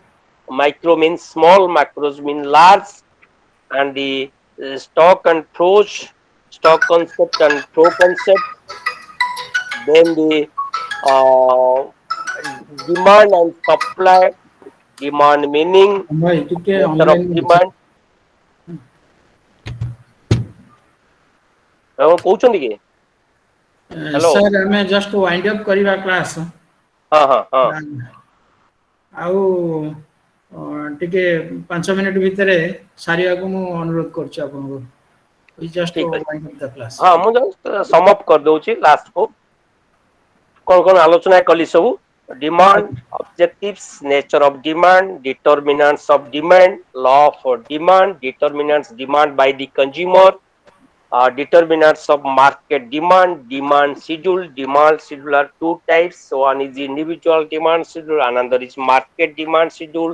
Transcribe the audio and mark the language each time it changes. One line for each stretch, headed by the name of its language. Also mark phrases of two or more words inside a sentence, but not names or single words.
English: Micro means small, macros mean large, and the stock and flows, stock concept and flow concept. Then the uh, demand and supply, demand meaning,
Odia: ଭାଇ ଟିକେ
English: nature of
Odia: ଅନଲାଇନ୍ ଅଛି। demand. କହୁଛନ୍ତି କି? ହ୍ୟାଲୋ। ସାର୍ ଆମେ
English: just wind up
Odia: କରିବା କ୍ଲାସ୍। ହଁ ହଁ ହଁ ଆଉ ଟିକେ 5 ମିନିଟ୍ ଭିତରେ ସାରିବାକୁ ମୁଁ ଅନୁରୋଧ କରୁଛି ଆପଣଙ୍କୁ।
English: We just
Odia: ଠିକ ଅଛି।
English: wind up the class.
Odia: ହଁ ମୁଁ
English: just sum up
Odia: କରିଦଉଛି ଲାଷ୍ଟ କୁ। କଣ କଣ ଆଲୋଚନା କଲି ସବୁ
English: demand, objectives, nature of demand, determinants of demand, law of demand, determinants demand by the consumer, determinants of market demand, demand schedule are two types. So one is individual demand schedule, another is market demand schedule.